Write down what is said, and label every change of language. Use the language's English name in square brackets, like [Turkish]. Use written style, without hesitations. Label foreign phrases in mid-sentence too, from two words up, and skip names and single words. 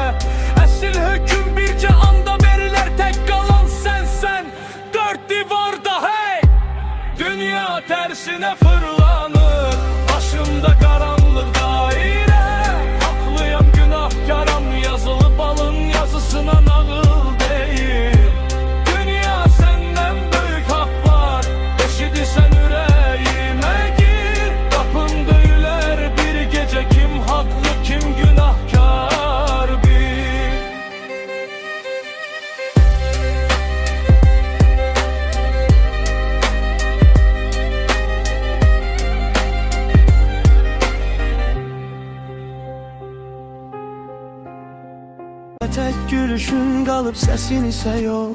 [Azerbaijani] Əsil höküm bircə anda verilər, tək qalan sənsən dörd divarda. Hey! Dünya tərsinə fırlanır, başımda qaranlıq dairə. Haklıyam günahkaram, yazılıp alın yazısına nağıl değil. [Turkish] Dünya senden büyük hak var, eşidirsen yüreğime gir. Kapın döyüler bir gece, kim haklı kim günahkar bil. Tek gülüşün kalıp sesin ise yok.